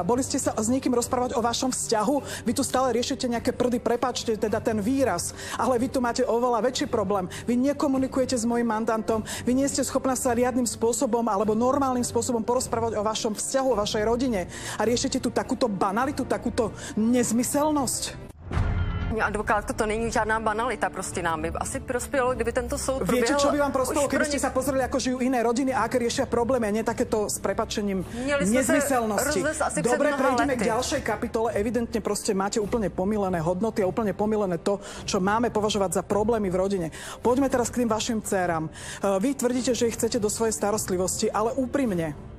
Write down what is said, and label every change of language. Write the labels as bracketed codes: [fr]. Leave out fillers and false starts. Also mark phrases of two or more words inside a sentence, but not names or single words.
[sk] Boli ste sa s niekým rozprávať o vašom vzťahu? Vy tu stále riešite nejaké prdy, prepáčte teda ten výraz, ale vy tu máte oveľa väčší problém. Vy nekomunikujete s mojim mandantom, vy nie ste schopná sa riadnym spôsobom alebo normálnym spôsobom porozprávať o vašom vzťahu, o vašej rodine a riešite tu takúto banalitu, takúto nezmyselnosť. [cs] Advokátko, to není žádná banalita, prostě nám by asi prospělo, kdyby tento soud proběhl. [sk] Viete, čo by vám prospelo, keby ste sa pozreli, ako žijú iné rodiny a aké riešia problémy, a nie takéto s prepáčením nezmyselnosti. Dobre, prejdeme k ďalšej kapitole. Evidentne proste máte úplne pomylené hodnoty a úplne pomylené to, čo máme považovať za problémy v rodine. Poďme teraz k tým vašim dcéram. Vy tvrdíte, že ich chcete do svojej starostlivosti, ale úprimne.